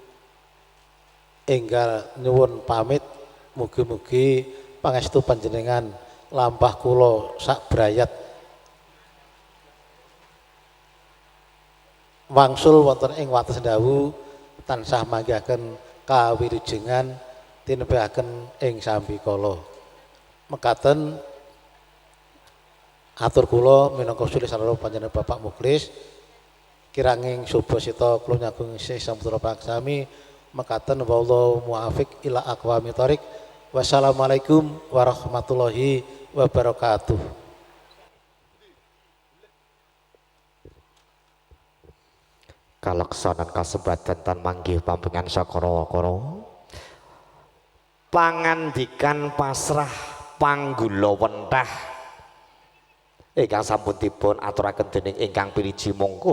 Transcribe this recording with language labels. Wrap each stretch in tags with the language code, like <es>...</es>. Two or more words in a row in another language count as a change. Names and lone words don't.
<jv>enggal nyuwun pamit mugi-mugi pangestu panjenengan lampah kula sak brayat wangsul wonten ing wates Ndawu tansah manggihaken kawilujengan tinebahaken ing sambikala. Mekaten atur kula minangka sulih sarana panjenengan Bapak Muklis kiranging suba sita kula nyagung Syekh Samudra Pangaksami.</jv> <ar>Mekaten والله الموفق إلى أقوم الطريق. السلام عليكم ورحمة الله وبركاته.</ar> <jv>Kaleksanan kasebatan tan manggih pambengan sakara-kara pangandikan pasrah panggula wentah ingkang sampun dipun aturaken dening ingkang piliji mongko</jv>